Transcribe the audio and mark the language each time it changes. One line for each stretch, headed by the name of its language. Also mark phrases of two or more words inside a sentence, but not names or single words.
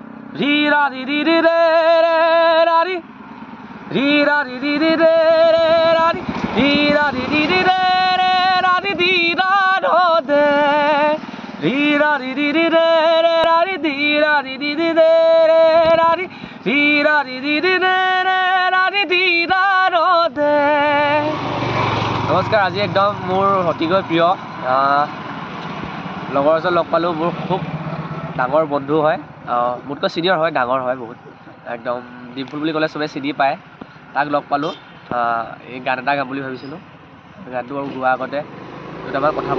Assamese: ri ra di di di re re ra di ri ra di di di re re ra di ri ra di di di re re ra di di ra do de ri ra di di di re re ra di di ra di di di re re ra di ri ra di di di re re ra di di ra do de নমস্কাৰ আজি একদম মোৰ অতিকৈ প্ৰিয় লগৰ এজন লগ পালোঁ মোৰ খুব ডাঙৰ বন্ধু হয় মোতকৈ চিনিয়ৰ হয় ডাঙৰ হয় বহুত একদম ডিম্পুল বুলি ক'লে চবে চিনি পায় তাক লগ পালোঁ এই গান এটা গাম বুলি ভাবিছিলোঁ গানটো আৰু গোৱাৰ আগতে দুটামান কথা